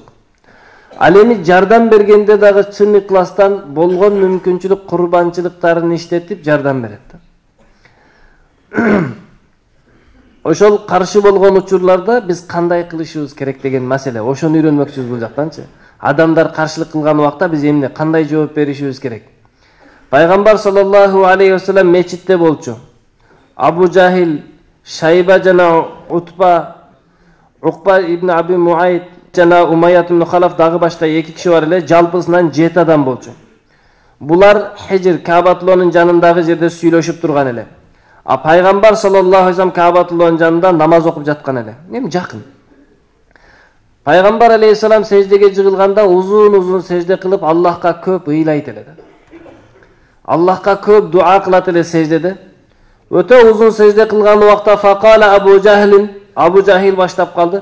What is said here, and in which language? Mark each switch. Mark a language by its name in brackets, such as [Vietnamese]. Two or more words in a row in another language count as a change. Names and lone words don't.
[Kyrgyz] Ал эми жардам бергенде дагы чын ыкластан болгон мүмкүнчүлүк, курбанчылыктарын иштетип жардам берет. Ошол каршы болгон учурларда биз кандай кылышыбыз керек деген маселе. Ошону үйрөнмөкчүбүз бул жактанчы. Адамдар каршылык кылган убакта биз эмне, кандай жооп беришибиз керек? Пайгамбар [Arabic] صلى الله عليه وسلم [Kyrgyz] мечитте болчу. Абу Жахил, Шайба жана Утба, Укба ибн Аби Муайт жана Умайят ибн Халаф дагы башка 2 киши бар эле, жалпысынан 7 адам болчу. Булар Хижр, Каабатуллонун жанындагы жерде сүйлөшүп турган эле. А пайгамбар [Arabic] صلى الله عليه وسلم [Kyrgyz] Каабатуллонун жанында намаз окуп жаткан эле. Эми жакын. Пайгамбар алейхиссалам сеждеге жыгылганда узун сежде кылып Аллахка көп ыйлайт эле. Аллахка көп дуа кылат эле сеждеде. Өтө узун сежде кылган убакта факала Абу Жахил баштап калды.